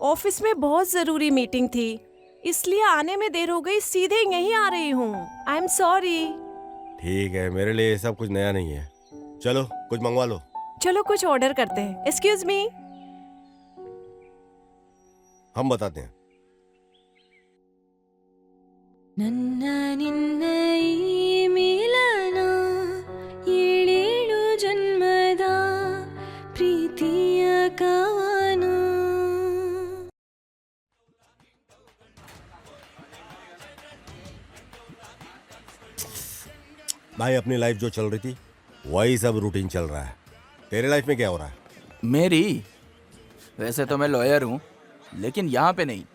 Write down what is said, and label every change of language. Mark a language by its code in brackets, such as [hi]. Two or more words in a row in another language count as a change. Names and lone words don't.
[hi] ऑफिस में बहुत जरूरी मीटिंग थी, इसलिए आने में देर हो गई। सीधे यहीं आ रही हूँ। [en] I am sorry. [hi] ठीक है, मेरे लिए ये सब कुछ नया नहीं है। चलो कुछ मंगवा लो। चलो कुछ ऑर्डर करते हैं। [en] excuse me. [hi] हम बताते हैं। [kn] ನನ್ನ ನಿನ್ನ ಈ ಮಿಲನ ಏಳೇಳು ಜನ್ಮದ ಪ್ರೀತಿಯ ಕವನ. [hi] भाई अपनी लाइफ जो चल रही थी वही सब रूटीन चल रहा है। तेरे लाइफ में क्या हो रहा है? मेरी? वैसे तो मैं लॉयर हूँ, लेकिन यहाँ पे नहीं।